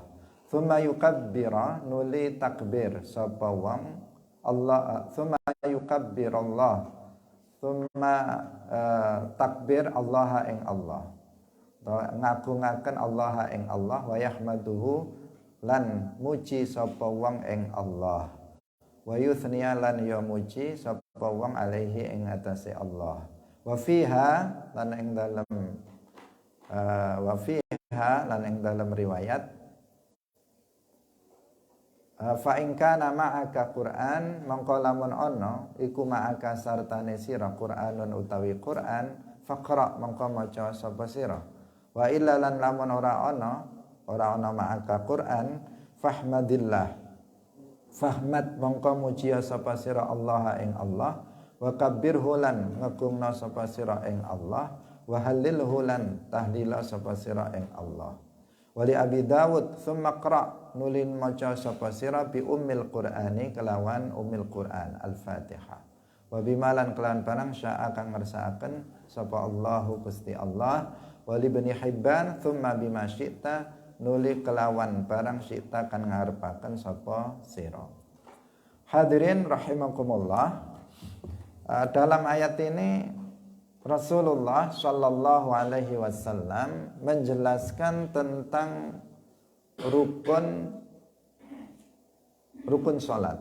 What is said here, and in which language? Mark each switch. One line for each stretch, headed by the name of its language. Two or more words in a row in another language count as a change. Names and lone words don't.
Javanese: Tsumma yukabbira nuli takbir sapa wong Allah
Arabic: tsumma yukabbirallah tsumma takbir
Javanese: Allah ing Allah ngagungaken Allah ing Allah
Arabic: wa yahmaduhu
Javanese: lan muji sapa wong ing Allah
Arabic: wa yuthniya
Javanese: lan ya muji sapa wong alaihi ing atase Allah wa fiha lan ing dalam riwayat
Arabic: fa in kana ma'aka Qur'an
Javanese: mangko lamun ana iku ma'aka sartane sira Qur'anun utawi Qur'an faqra mangko maca sapa sira
Arabic: wa illa
Javanese: lan lamun ora ana
Arabic: ma'aka Qur'an fahmadillah fahmad
Javanese: mangko muji sapa sira Allah ing Allah
Arabic: wa kabbirhu
Javanese: lan ngagungna sapa sira ing Allah
Arabic: wa hallilhu
Javanese: lan tahlila sapa sira ing Allah.
Arabic: Wali Abi Dawud tsumma qra
Javanese: nulin maca sapa sira
Arabic: bi ummil Qur'ani
Javanese: kelawan
Arabic: ummil Qur'an
Javanese: Al-Fatihah. Wa bimalan kelawan barang syaa kang ngersakaken sapa Allahu Gusti Allah.
Arabic: Wali Ibnu Hibban tsumma bima syi'ta
Javanese: nuli kelawan barang syi'ta kan ngarepaken sapa sira.
Arabic: Hadirin rahimakumullah.
Indonesian: Dalam ayat ini Rasulullah
Arabic: Shallallahu Alaihi Wasallam
Indonesian: menjelaskan tentang rukun sholat.